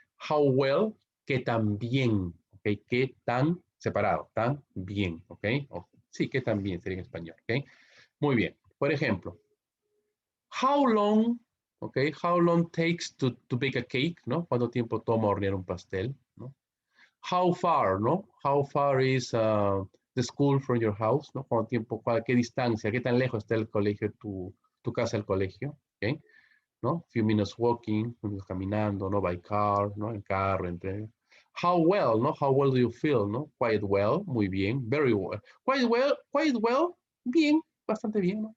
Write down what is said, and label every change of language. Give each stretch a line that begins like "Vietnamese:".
English: How well,
Spanish: ¿qué tan bien? ¿Ok? ¿Qué tan separado? Tan bien, ¿ok? Sí, ¿qué tan bien sería en español? ¿Ok? Muy bien. Por ejemplo,
English: how long,
Spanish: ¿ok?
English: How long takes to bake a cake, ¿no?
Spanish: ¿Cuánto tiempo toma hornear un pastel, ¿no?
English: How far, ¿no? How far is the school from your house, ¿no?
Spanish: ¿Cuánto tiempo, qué distancia, qué tan lejos está el colegio, tu casa del colegio, ¿ok? ¿No?
English: Few minutes walking,
Spanish: minutos caminando, ¿no?
English: By car,
Spanish: ¿no? En carro, entre.
English: How well,
Spanish: ¿no?
English: How well do you feel, ¿no? Quite well,
Spanish: muy bien,
English: very well. Quite well,
Spanish: bien, bastante bien, ¿no?